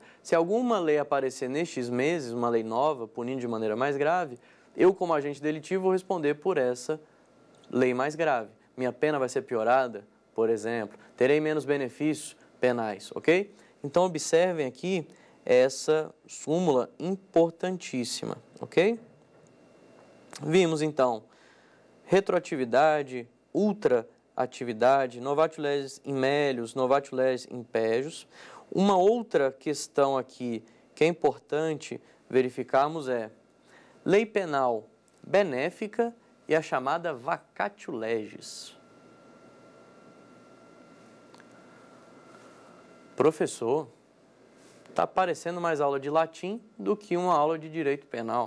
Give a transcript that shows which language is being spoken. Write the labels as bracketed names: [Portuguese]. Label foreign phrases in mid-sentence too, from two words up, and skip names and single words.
[Portuguese] Se alguma lei aparecer nestes meses, uma lei nova, punindo de maneira mais grave, eu, como agente delitivo, vou responder por essa lei mais grave. Minha pena vai ser piorada, por exemplo. Terei menos benefícios penais, ok? Então, observem aqui essa súmula importantíssima, ok? Vimos, então, retroatividade, ultraatividade, [Latin] novatio legis in melius, novatio legis in pejus. [Portuguese] Uma outra questão aqui que é importante verificarmos é lei penal benéfica e a chamada [Latin] vacatio legis. [Portuguese] Professor, está parecendo mais aula de latim do que uma aula de direito penal.